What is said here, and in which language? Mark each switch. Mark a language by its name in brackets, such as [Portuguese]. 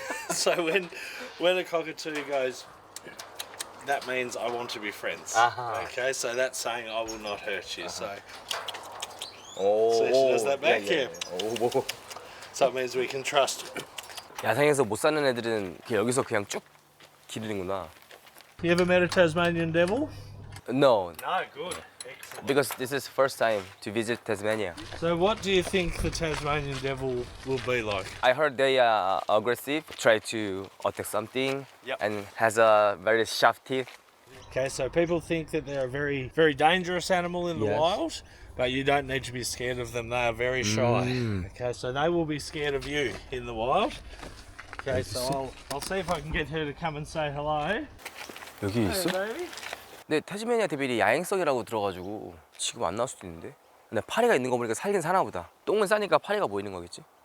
[English] So when a cockatoo goes, that means I want to be friends. Okay, so that's saying I will not hurt you. So she does that back, yeah. So it means we can trust. [Korean] 야생에서 못 사는 애들은 여기서 그냥 쭉 기르는구나. [English] You ever met a Tasmanian devil? No, No, good. Excellent. because this is first time to visit Tasmania. So what do you think the Tasmanian devil will be like? I heard they are aggressive, try to attack something, Yep. and has a very sharp teeth. Okay, so people think that they're a very, very dangerous animal in the Yes. wild, but you don't need to be scared of them. They are very shy. Okay, so they will be scared of you in the wild. Okay, so I'll see if I can get her to come and say hello. [Korean] 여기 [English] Hey, [Korean] 있어? [English] baby. [Korean] 근데 타즈메니아 데빌이 야행성이라고 들어가지고 지금 안 나올 수도 있는데. 근데 파리가 있는 거 보니까 살긴 사나 보다. 똥은 싸니까 파리가 보이는 거겠지?